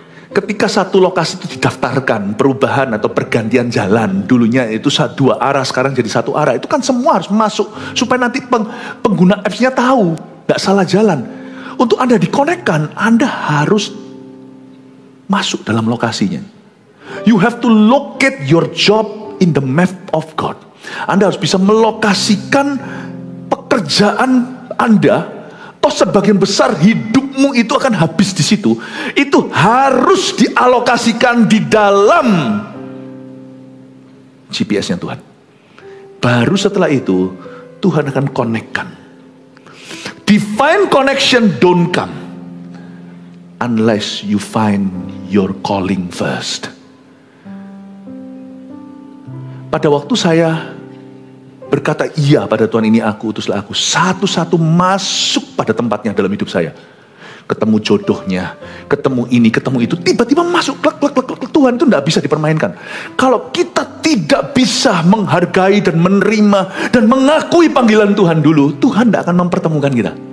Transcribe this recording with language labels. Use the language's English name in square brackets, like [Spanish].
[Indonesian] Ketika satu lokasi itu didaftarkan, perubahan atau pergantian jalan, dulunya itu 2 arah, sekarang jadi 1 arah. Itu kan semua harus masuk, supaya nanti pengguna apps-nya tahu, tidak salah jalan. Untuk Anda dikonekkan, Anda harus masuk dalam lokasinya. [English] You have to locate your job in the map of God. [Indonesian] Anda harus bisa melokasikan pekerjaan Anda. Toh sebagian besar hidupmu itu akan habis di situ. Itu harus dialokasikan di dalam GPS-nya Tuhan. Baru setelah itu Tuhan akan konekkan. [English] Divine connection don't come unless you find your calling first. [Indonesian] Pada waktu saya berkata iya pada Tuhan, ini aku, utuslah aku, satu-satu masuk pada tempatnya dalam hidup saya. Ketemu jodohnya, ketemu ini, ketemu itu, tiba-tiba masuk, klek. Tuhan itu tidak bisa dipermainkan. Kalau kita tidak bisa menghargai dan menerima dan mengakui panggilan Tuhan dulu, Tuhan tidak akan mempertemukan kita.